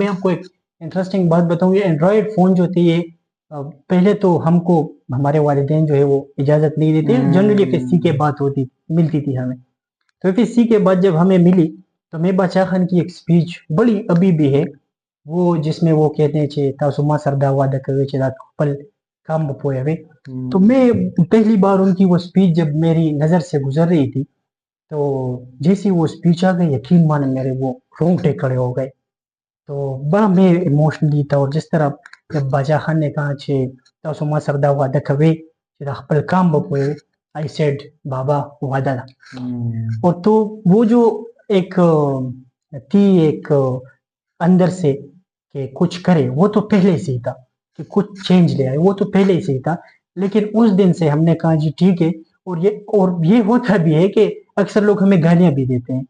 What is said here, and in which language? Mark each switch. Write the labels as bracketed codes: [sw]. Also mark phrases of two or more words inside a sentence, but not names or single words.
[ur] میں آپ کو ایک انٹرسٹنگ بات بتاؤں، یہ اینڈرائڈ فون جو تھے یہ پہلے تو ہم کو ہمارے والدین جو ہے وہ اجازت نہیں دیتے، جنرلی FSC کے بات ہوتی ملتی تھی ہمیں. تو FSC کے بعد جب ہمیں ملی تو میں باچا خان کی ایک سپیچ بڑی ابھی بھی ہے، وہ جس میں وہ کہتے ہیں [ps] چھے تاسو ما سر دا وعدہ کوي چې دا خپل کام به پوهوي. [ur] تو میں پہلی بار ان کی وہ سپیچ جب میری نظر سے گزر رہی تھی تو جیسی وہ سپیچ آ گئی، یقین مانے میرے وہ رونگٹے کھڑے ہو گئے. تو بڑا میں ایموشنلی تھا. اور جس طرح جب باچا خان نے کہا [ps] چھے تاسو ما سر دا وعدہ کوي چې دا خپل کام به پوهوي، [en] I said [ps] بابا وعدہ دا. [ur] اور تو وہ جو ایک تھی ایک اندر سے کہ کچھ کرے، وہ تو پہلے سے ہی تھا کہ کچھ چینج لے آئے، وہ تو پہلے سے ہی تھا. لیکن اس دن سے ہم نے کہا جی ٹھیک ہے. اور یہ ہوتا بھی ہے کہ اکثر لوگ ہمیں گالیاں بھی دیتے ہیں.